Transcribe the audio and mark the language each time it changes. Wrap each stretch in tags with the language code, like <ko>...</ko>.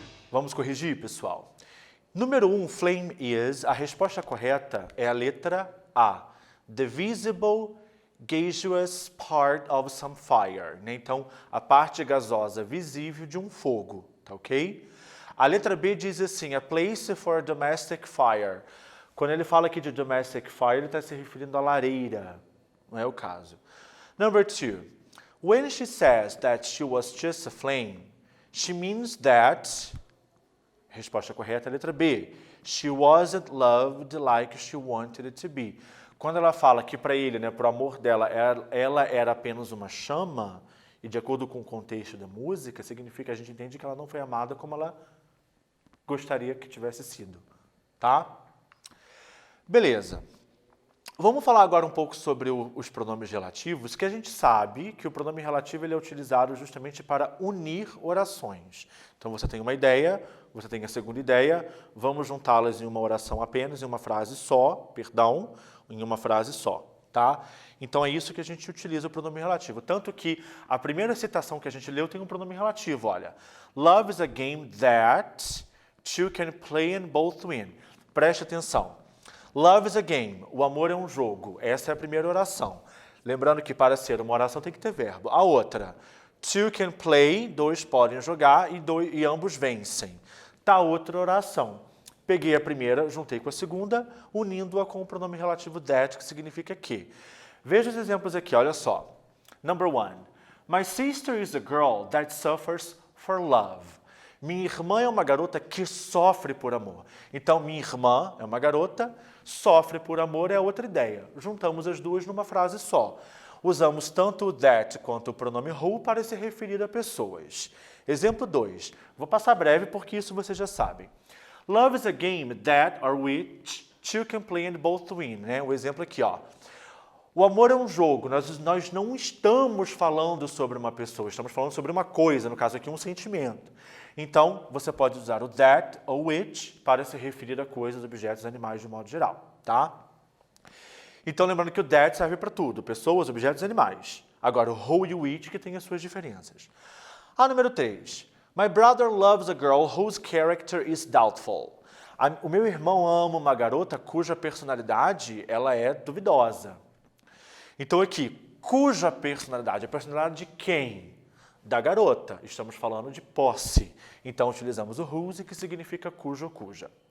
<pt>Vamos corrigir, pessoal? Número 1, flame is, a resposta correta é a letra A.</pt> <en>The visible gaseous part of some fire.</en> <pt>Né? Então, a parte gasosa visível de um fogo, tá ok? A letra B diz assim,</pt> <en>a place for domestic fire.</en> <pt>Quando ele fala aqui de domestic fire, ele está se referindo à lareira, não é o caso.</pt> <en>Number 2, when she says that she was just a flame, she means that...</en> <pt>Resposta correta é a letra B.</pt> <en>She wasn't loved like she wanted it to be.</en> <pt>Quando ela fala que para ele, né, para o amor dela, ela era apenas uma chama, e de acordo com o contexto da música, significa que a gente entende que ela não foi amada como ela gostaria que tivesse sido. Tá? Beleza. Vamos falar agora um pouco sobre os pronomes relativos, que a gente sabe que o pronome relativo ele é utilizado justamente para unir orações. Então, você tem uma ideia, você tem a segunda ideia, vamos juntá-las em uma oração apenas, em uma frase só, em uma frase só, tá? Então, é isso que a gente utiliza o pronome relativo. Tanto que a primeira citação que a gente leu tem um pronome relativo, olha.</pt> <en>Love is a game that two can play and both win.</en> <pt>Preste atenção.</pt> <en>Love is a game.</en> <pt>O amor é um jogo. Essa é a primeira oração. Lembrando que para ser uma oração tem que ter verbo. A outra.</pt> <en>Two can play.</en> <pt>Dois podem jogar e ambos vencem. Tá outra oração. Peguei a primeira, juntei com a segunda, unindo-a com o pronome relativo that, que significa que. Veja os exemplos aqui, olha só.</pt> <en>Number 1. My sister is a girl that suffers for love.</en> <pt>Minha irmã é uma garota que sofre por amor. Então, minha irmã é uma garota, sofre por amor é outra ideia. Juntamos as duas numa frase só. Usamos tanto o that quanto o pronome who para se referir a pessoas. Exemplo 2. Vou passar breve porque isso vocês já sabem.</pt> <en>Love is a game that or which two can play and both win.</en> <pt>Né? O exemplo aqui, ó. O amor é um jogo, nós não estamos falando sobre uma pessoa, estamos falando sobre uma coisa, no caso aqui um sentimento. Então, você pode usar o that ou it para se referir a coisas, objetos, animais de modo geral, tá? Então, lembrando que o that serve para tudo, pessoas, objetos e animais. Agora, o who e o it que tem as suas diferenças. A número 3.</pt> <en>My brother loves a girl whose character is doubtful.</en> <pt>O meu irmão ama uma garota cuja personalidade ela é duvidosa. Então aqui, cuja personalidade? A personalidade de quem? Da garota. Estamos falando de posse. Então utilizamos o whose, que significa cujo ou cuja.</pt>